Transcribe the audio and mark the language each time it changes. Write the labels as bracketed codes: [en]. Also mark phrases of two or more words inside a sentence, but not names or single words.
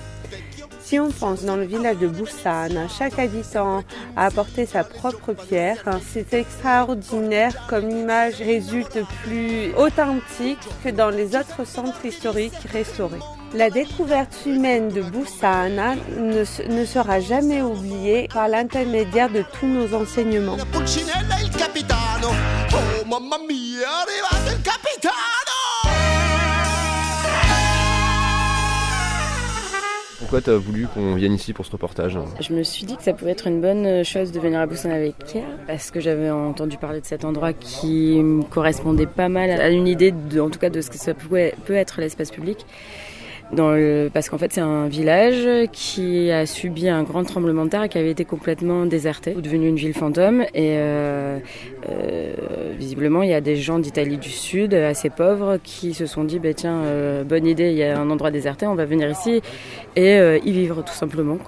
[fr] Si on pense dans le village de Boussane, chaque habitant a apporté sa propre pierre. C'est extraordinaire comme l'image résulte plus authentique que dans les autres centres historiques restaurés. La découverte humaine de Boussane ne sera jamais oubliée par l'intermédiaire de tous nos enseignements. [it] Pulcinella e il capitano, oh mamma mia, è arrivato il capitano! [fr] Pourquoi tu as voulu qu'on vienne ici pour ce reportage ? Je me suis dit que ça pouvait être une bonne chose de venir à Busan avec Kia, parce que j'avais entendu parler de cet endroit qui me correspondait pas mal à une idée, en tout cas de ce que ça peut être l'espace public. Parce qu'en fait c'est un village qui a subi un grand tremblement de terre et qui avait été complètement déserté, devenu une ville fantôme, et visiblement il y a des gens d'Italie du Sud assez pauvres qui se sont dit tiens, bonne idée, il y a un endroit déserté, on va venir ici et y vivre tout simplement, quoi.